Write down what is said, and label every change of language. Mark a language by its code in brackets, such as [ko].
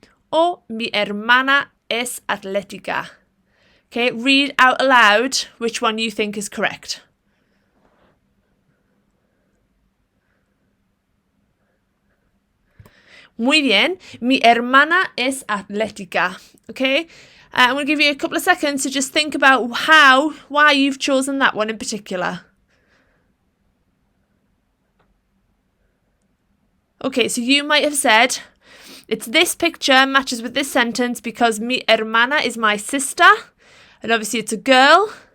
[es] Or mi hermana es atlética. [en] Okay, read out aloud which one you think is correct. [es] Muy bien, mi hermana es atlética. [en] Okay, I'm going to give you a couple of seconds to just think about why you've chosen that one in particular. Okay, so you might have said, it's this picture matches with this sentence because [es] mi hermana [en] is my sister, and obviously it's a girl.